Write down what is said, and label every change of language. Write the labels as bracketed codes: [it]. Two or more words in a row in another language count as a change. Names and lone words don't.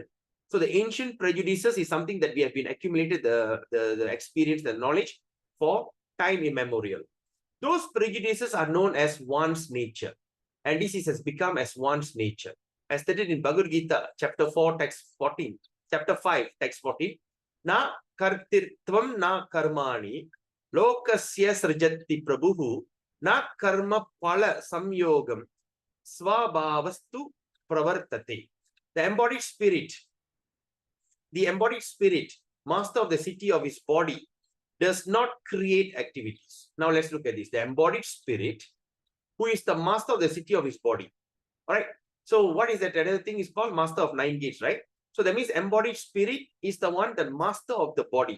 [en] So the ancient prejudices is something that we have been accumulated the experience, the knowledge for time immemorial. Those prejudices are known as one's nature, and this has become as one's nature. As stated in Bhagavad Gita, chapter 4, text 14, chapter 5, text 14, [sa] न कर्तृत्वं न कर्माणि लोकस्य सृजति प्रभुः न कर्म फल संयोगं स्वभावस्तु प्रवर्तते. [en] The embodied spirit, master of the city of his body, does not create activities. Now let's look at this. The embodied spirit, who is the master of the city of his body. All right. So what is that? Another thing is called master of 9 gates, right? So that means embodied spirit is the one, the master of the body.